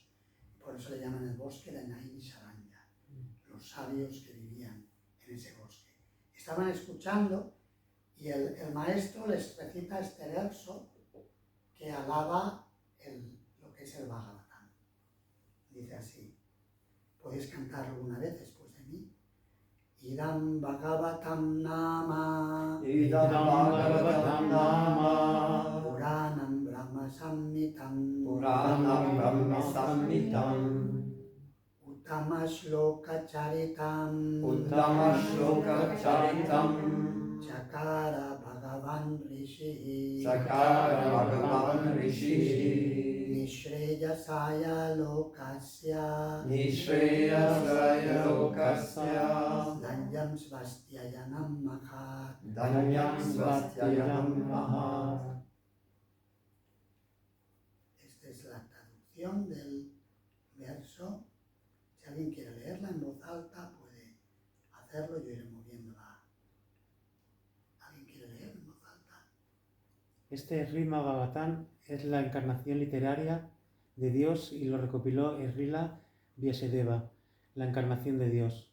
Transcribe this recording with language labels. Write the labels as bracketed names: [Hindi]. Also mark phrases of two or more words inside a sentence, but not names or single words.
[Spanish] Por eso le llaman el bosque de Naimisharanya, los sabios que vivían en ese bosque. Estaban escuchando y el maestro les recita este verso que alaba lo que es el Bhagavatam. Dice así, podéis cantarlo una vez después de mí. [Sanskrit] Idam Bhagavatam Nama Idam Bhagavatam Nama Puranam Brahma Samhitam Puranam Brahma Samhitam Uttama Shloka Charitam Uttama Shloka Charitam Chakara Bhagavan Rishi Sakara Bhagavan Rishi Nishreyasaya Lokasya Nishreyasaya Lokasya Danyam Svastyayanam Mahat. Danyam Svastyayanam Mahat. [Spanish] Esta es la traducción del verso. Si alguien quiere leerla en voz alta, puede hacerlo, yo iré moviéndola. ¿Alguien quiere leer en voz alta? Este Srimad Bhagavatam es la encarnación literaria de Dios y lo recopiló Srila Vyasadeva, la encarnación de Dios.